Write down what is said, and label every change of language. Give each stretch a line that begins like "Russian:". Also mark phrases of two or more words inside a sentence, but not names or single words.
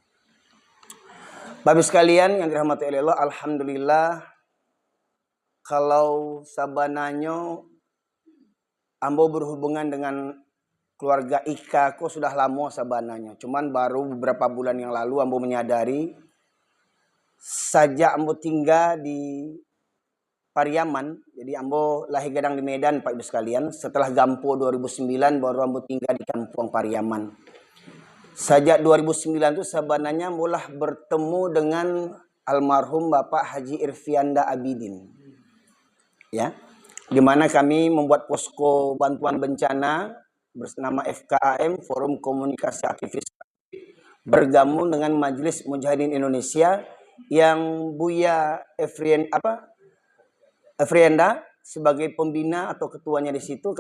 Indonesian: Bapak sekalian yang dirahmati oleh Allah, alhamdulillah kalau sabananya ambo berhubungan dengan keluarga IKA kok sudah lama sabananya. Cuman baru beberapa bulan yang lalu ambo menyadari
Minangkabau: sajak ambo tinggal di Pariaman. Jadi ambo lahir gadang di Medan Pak Ibu sekalian. Setelah Gampo 2009 baru ambo tinggal di kampung Pariaman. Sajak 2009 itu sabananya mulah bertemu dengan almarhum Bapak Haji Irfianda Abidin.
Indonesian: Ya, di mana kami membuat posko bantuan bencana bernama FKAM, Forum Komunikasi Aktivis, bergabung dengan Majelis Mujahidin Indonesia yang Buya Efrienda sebagai pembina atau ketuanya di situ.